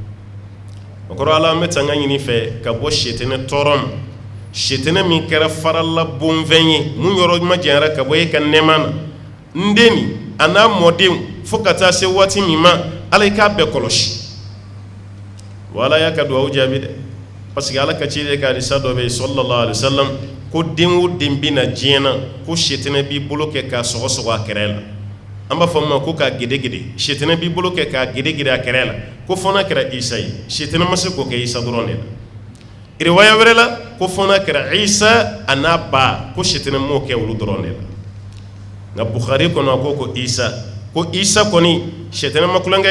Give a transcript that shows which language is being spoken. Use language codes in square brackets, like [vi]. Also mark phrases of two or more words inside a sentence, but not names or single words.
[bm] o kɔrɔ Ala an bɛ tanga ɲini fɛ ka bɔ sitani tɔɔrɔ ma sitani min kɛra farala bonfɛn ye mun yɔrɔ ma janyara ka bɔ e ka nɛɛma na n den nin a n'a mɔdenw fo ka taa se waati min ma Ala i k'a bɛɛ kɔlɔsi wa Ala y'a ka duwawu jaabi dɛ [fr] parce que [bm] Ala ka ciden ka hadisa dɔ bɛ yen [ar] صلى الله عليه وسلم [bm] ko den o den bɛ na diɲɛ na ko sitani b'i bolo kɛ k'a sɔgɔsɔgɔ a kɛrɛ la an b'a fɔ ma ko k'a gedegede sitani b'i bolo kɛ k'a gedegede a kɛrɛ la ko fɔ n'a kɛra Isa ye sitani ma se k'o kɛ Isa dɔrɔn de la riwaya wɛrɛ la ko fɔ n'a kɛra Isa a n'a ba ko sitani m'o kɛ olu dɔrɔn de la nka Bukhari kɔnɔ a ko Isa kɔni sitani ma kulonkɛ